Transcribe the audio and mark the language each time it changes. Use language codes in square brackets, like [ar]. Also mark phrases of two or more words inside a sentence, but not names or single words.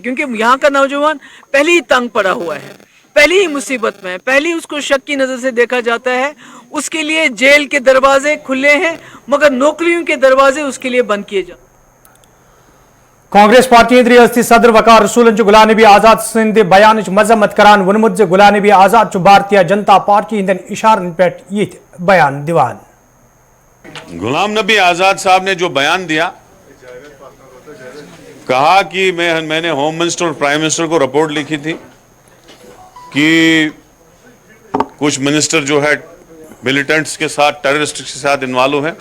[hi] क्योंकि यहाँ का नौजवान पहले ही तंग पड़ा हुआ है, पहले ही मुसीबत में है, पहले ही उसको शक की नज़र से देखा जाता है। उसके लिए जेल के दरवाजे खुले हैं, मगर नौकरियों के दरवाजे उसके लिए बंद किए जाते। [ks] कांग्रेस पार्टी रियासती सदर वकार रसूलन गुलाम नबी आजाद सिंध बयान मजम्मत करान वोनमुत गुलाम नबी आजाद भारतीय जनता पार्टी हिंदन इशारन पे ये बयान दिवान। [hi] गुलाम नबी आजाद साहब ने जो बयान दिया, कहा कि मैंने [en] home minister [hi] और [en] prime minister [hi] को रिपोर्ट लिखी थी कि कुछ मिनिस्टर जो है मिलिटेंट्स के साथ, टेररिस्ट के साथ इन्वॉल्व है।